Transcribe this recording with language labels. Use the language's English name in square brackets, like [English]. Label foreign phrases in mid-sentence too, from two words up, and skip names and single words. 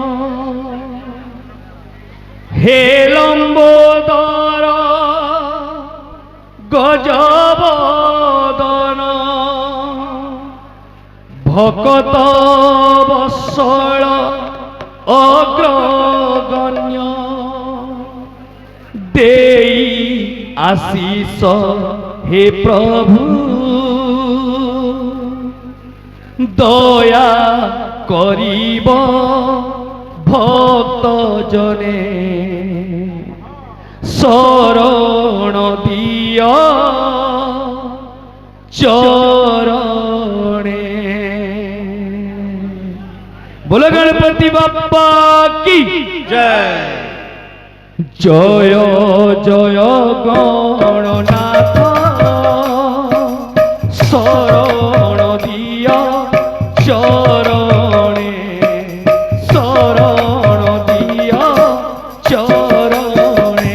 [Assamese] হে লম্বোদর গজবদন ভকত বৎসল অগ্রগণ্য দেই আশিষ হে প্রভু দয়া করিব ভক্ত জনে শরণ দিয় চরণে। [Hindi] बोलो गणपति बाप्पा की जय। [Assamese] জয় জয় গণনাথ শৰণ দিয়া চৰণে শৰণ দিয়া চৰণে।